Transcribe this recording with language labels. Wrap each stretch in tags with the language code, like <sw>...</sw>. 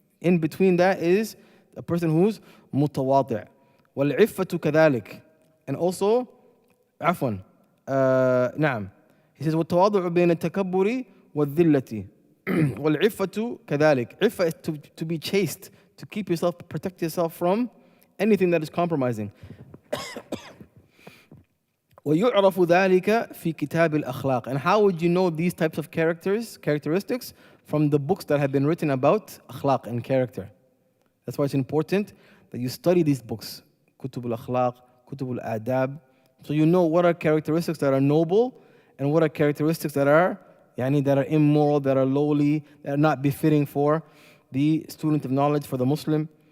<en>In between that is a person who's متواضع.</en> <ar>والعفة كذلك.</ar> <en>And also,</en> <ar>عفوا, نعم.</ar> <en>He says,</en> <ar>والتواضع بين التكبر والذلة. والعفة كذلك.</ar> <en>عفة is to be chaste, to keep yourself, protect yourself from anything that is compromising.</en> <ar>ويعرف ذلك في كتاب الأخلاق.</ar> <en>And how would you know these types of characteristics? From the books that have been written about akhlaq and character. That's why it's important that you study these books.</en> <ar>كتب الأخلاق, كتب الآداب.</ar> <en>So you know what are characteristics that are noble and what are characteristics that are that are immoral, that are lowly, that are not befitting for the student of knowledge, for the Muslim.</en>